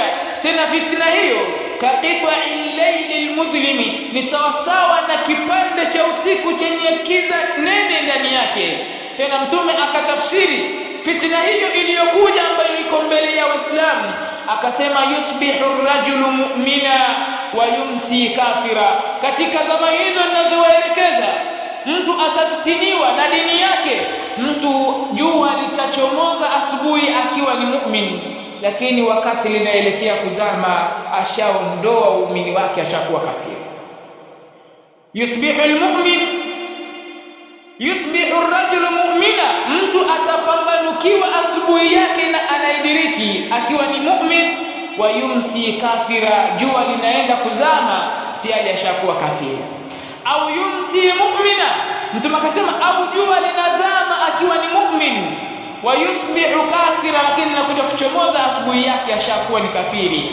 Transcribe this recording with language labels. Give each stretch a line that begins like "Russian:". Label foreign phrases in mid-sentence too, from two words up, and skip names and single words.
Swahili: Tena fitna hiyo
Arabic: كقطع الليل المظلم,
Swahili: ni sawasawa na kipande cha usiku chenye kiza nene ndani yake. Tena mtume akatafsiri fitna hiyo iliyokuja ambayo iko mbele ya Waislamu, akasema
Arabic: يصبح الرجل مؤمنا ويمسي كافرا.
Swahili: Katika zama hizo ninazowaelekeza, mtu atafitiniwa na dini yake. Mtu jua litachomoza asubuhi akiwa ni mu'min, lakini wakati linaelekea kuzama ashaondoa uumini wake, ashakuwa kafiri.
Arabic: يصبح المؤمن يصبح الرجل مؤمنا,
Swahili: mtu atapambanukiwa asubuhi yake na anaidiriki akiwa ni mu'min,
Arabic: ويمسي كافرا,
Swahili: jua linaenda kuzama tayari ashakuwa kafiri. Au
Arabic: يمسي مؤمنا,
Swahili: mtu akasema au jua linazama akiwa ni mu'min,
Arabic: ويصبح كافرا,
Swahili: lakini nakuja kuchomoza asubuhi yake ashakuwa ni kafiri.